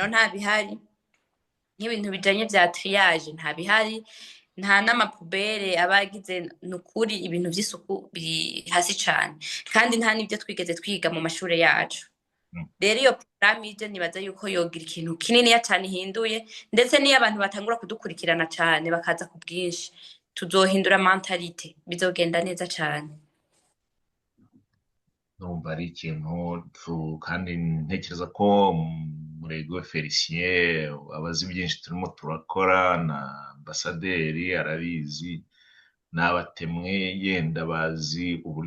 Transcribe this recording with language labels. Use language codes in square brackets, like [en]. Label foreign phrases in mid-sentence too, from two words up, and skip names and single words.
[rn] nta bihari nk'ibintu bijanye vya triage nta bihari nta n'amapubere abagize nukuri ibintu vy'isuku biri hasi cane kandi nta n'ibyo twigeze twiga mu mashure yacu rero iyo programme ije nibaza yuko yogira ikintu kininiya cane ihinduye ndetse niyo abantu batangura kudukurikirana cane bakaza ku bwinshi tuzohindura mentalite bizogenda neza cane [rw] numva ari ikintu kandi ntekereza ko Murego Felicien abazi byinshi turimo turakora na ambasaderi arabizi n'abatemwe yenda bazi uburyo